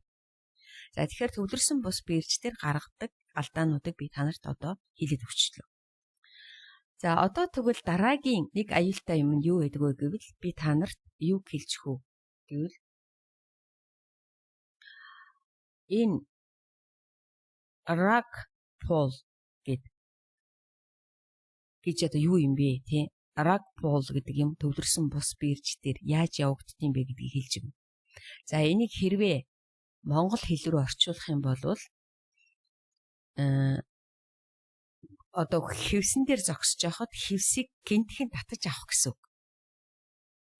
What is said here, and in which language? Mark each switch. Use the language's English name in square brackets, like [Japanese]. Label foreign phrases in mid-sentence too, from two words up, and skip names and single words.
[Mongolian] За тэгэхээр төвлөрсөн бус бирж дээр гаргадаг алдаануудыг би танарт одоо хэлээд өгчлөө. За одоо тэгвэл дараагийн нэг аюултай юм нь юу байдаг вэ гэвэл би танарт юу хэлчих үү гэвэл энэ [English] rug pull [Mongolian] гэж одоо юу юм бэ тий? [English] Rug pull [Mongolian] гэдэг юм төвлөрсөн бус бирж дээр яаж явагддгийг бэ гэдгийг хэлж өгнө. За энийг хэрвээ монгол хэл рүү орчуулах юм бол одоо хевсэн дээр зогсож байхад хевсийг гинтхэн татаж авах гэсэн үг.